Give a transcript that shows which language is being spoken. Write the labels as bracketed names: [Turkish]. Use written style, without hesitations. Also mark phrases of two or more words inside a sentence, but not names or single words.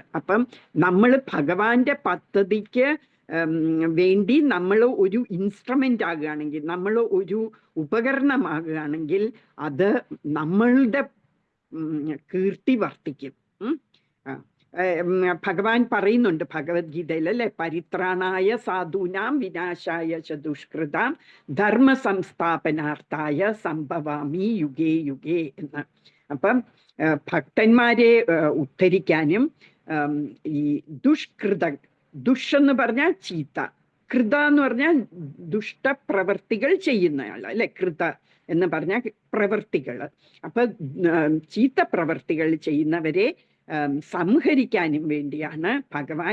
[Malayalam] അപ്പം നമ്മൾ ഭഗവാന്റെ പദ്ധതിക്ക് വേണ്ടി നമ്മൾ ഒരു ഇൻസ്ട്രുമെന്റ് ആകുകയാണെങ്കിൽ, നമ്മൾ ഒരു ഉപകരണമാകുകയാണെങ്കിൽ അത് നമ്മളുടെ കീർത്തി വർദ്ധിക്കും. ഭഗവാൻ പറയുന്നുണ്ട് ഭഗവത്ഗീതയിൽ അല്ലെ, [Sanskrit] പരിത്രാണായ സാധൂനാം വിനാശായ ച ദുഷ്കൃതാം ധർമ്മ സംസ്ഥാപനാർത്ഥായ സംഭവാമി യുഗേ യുഗേ എന്ന്. [Malayalam] അപ്പം ഭക്തന്മാരെ ഉദ്ധരിക്കാനും ഈ ദുഷ് എന്ന് പറഞ്ഞാൽ ചീത്ത, കൃത എന്ന് പറഞ്ഞാൽ ദുഷ്ടപ്രവർത്തികൾ ചെയ്യുന്നയാൾ അല്ലെ, കൃത എന്ന് പറഞ്ഞാൽ പ്രവർത്തികൾ. അപ്പൊ ചീത്ത പ്രവർത്തികൾ ചെയ്യുന്നവരെ സംഹരിക്കാനും വേണ്ടിയാണ് ഭഗവാൻ.